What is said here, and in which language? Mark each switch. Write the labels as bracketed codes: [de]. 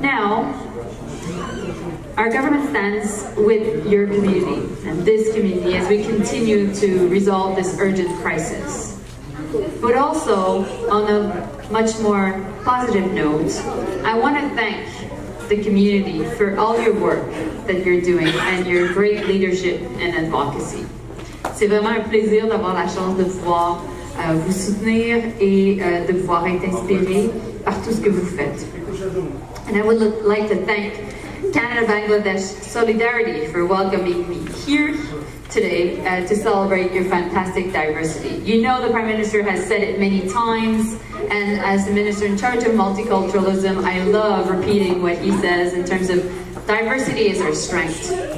[en] Now, our government stands with your community and this community as we continue to resolve this urgent crisis. But also, on a much more positive note, I want to thank the community for all your work that you're doing and your great leadership and advocacy. [fr] C'est vraiment un plaisir d'avoir la chance de pouvoir vous soutenir et de pouvoir être inspiré par tout ce que vous faites. [en] And I would like to thank Canada-Bangladesh Solidarity for welcoming me here today to celebrate your fantastic diversity. You know the Prime Minister has said it many times, and as the Minister in charge of multiculturalism, I love repeating what he says in terms of diversity is our strength.